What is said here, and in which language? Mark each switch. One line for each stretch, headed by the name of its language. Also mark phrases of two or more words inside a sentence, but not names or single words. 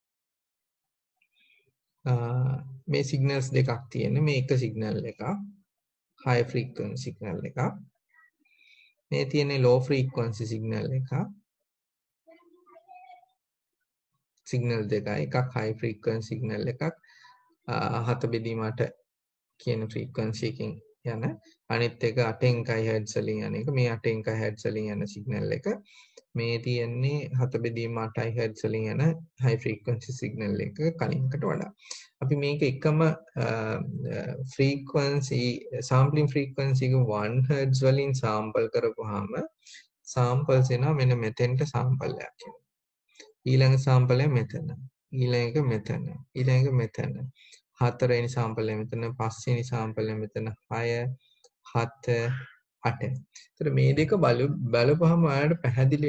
Sinhala: මේ සිග්නල්ස් දෙකක් තියෙන්නේ මේ එක සිග්නල් එකක්
English: high frequency signal
Sinhala: එකක් මේ තියෙන්නේ
English: low frequency signal
Sinhala: එකක් සිග්නල් දෙකයි එකක්
English: high frequency signal
Sinhala: එකක් 7 බෙදීම 8 කියන frequency එකකින් යන අනිත් එක 8 kHz වලින් යන එක මේ 8 kHz වලින් යන සිග්නල් එක මේ තියෙන්නේ 7 බෙදීම 8 Hz වලින් යන
English: high frequency signal
Sinhala: එක කලින්කට වඩා අපි මේක එකම
English: frequency sampling frequency
Sinhala: එක 1 Hz වලින් sample කරපුවාම samples එනවා මෙන්න මෙතෙන්ට sample එකක් එනවා ඊළඟ sample එක මෙතන ඊළඟ එක මෙතන ඊළඟ එක මෙතන හතරවෙනි sample එක මෙතන පස්වෙනි sample එක මෙතන 6 7 8 එතකොට මේ දෙක බලපුවහම ඔයාලට පැහැදිලි